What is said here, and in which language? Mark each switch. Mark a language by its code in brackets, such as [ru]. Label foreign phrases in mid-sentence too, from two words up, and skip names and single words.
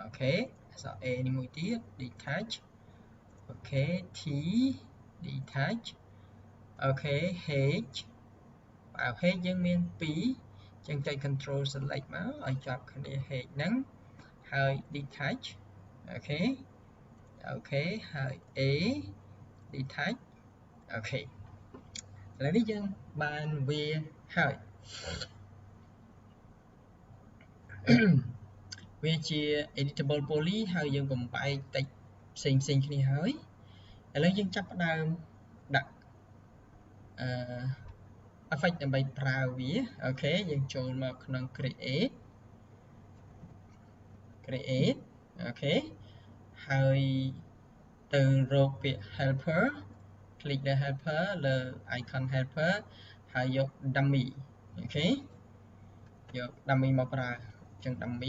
[km] ក្សរ A នេះមួយទៀត detach អូខេ T detach អូខេ H បើ H យើងមាន2ចឹងចុច [en] control select [km] មកឲ្យចាប់គ្នា H ហ្នឹងហើយ detach អូខេហើយ A detach អូខេឥឡូវនេះយើងបានវាហើយ វាជា [en] editable poly [km] ហើយយើងបំបែក text ផ្សេងគ្នាហើយឥឡូវយើងចាប់ផ្ដើមដាក់effect ដើម្បីប្រើវាអូខេយើងចូលមកក្នុង create អូខេហើយទៅរកពាក្យ helper click លើ helper លើ [en] icon helper [km] ហើយយក dummy អូខេយក dummy មកប្រើអញ្ចឹង dummy